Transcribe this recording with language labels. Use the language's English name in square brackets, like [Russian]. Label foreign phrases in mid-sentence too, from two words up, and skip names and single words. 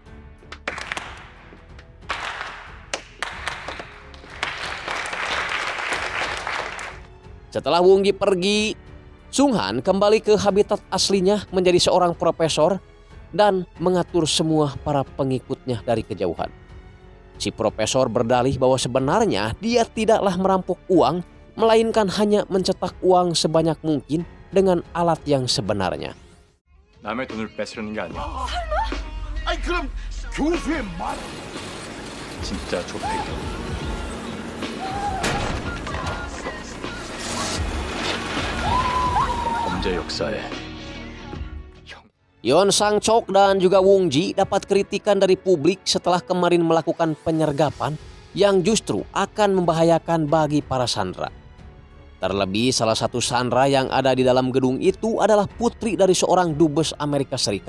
[Indonesian] Setelah Wung-ji pergi, Sung-han kembali ke habitat aslinya menjadi seorang profesor dan mengatur semua para pengikutnya dari kejauhan. Si profesor berdalih bahwa sebenarnya dia tidaklah merampok uang, melainkan hanya mencetak uang sebanyak mungkin dengan alat yang sebenarnya. [Korean] 남의 돈을 뺏으려는 게 아니야. 진짜 조폐경. 범죄 역사에 [Indonesian] Yeon Sang-chok dan juga Wong Ji dapat kritikan dari publik setelah kemarin melakukan penyergapan yang justru akan membahayakan bagi para sandera. Terlebih salah satu sandera yang ada di dalam gedung itu adalah putri dari seorang dubes Amerika Serikat.